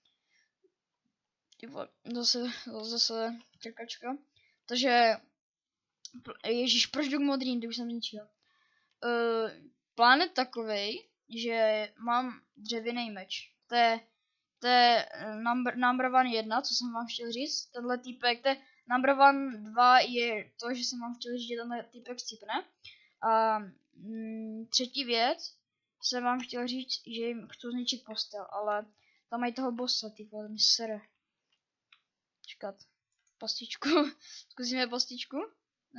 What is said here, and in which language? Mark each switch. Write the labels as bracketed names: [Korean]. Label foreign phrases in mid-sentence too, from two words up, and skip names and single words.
[Czech] Zase čekačka. Takže, ježíš, proč jdu k modrým, když jsem zničil. Plán je takovej, že mám dřevěný meč. To je [English] number one [Czech] 1, co jsem vám chtěl říct. Tenhle týpek, to je [English] number one [Czech] 2 je to, že jsem vám chtěl říct, že tenhle týpek scipne. A třetí věc, jsem vám chtěl říct, že jim chci zničit postel, ale tam mají toho bossa, ty vole, mi sere. Čekat. Pastičku. Zkusíme pastičku? Ne.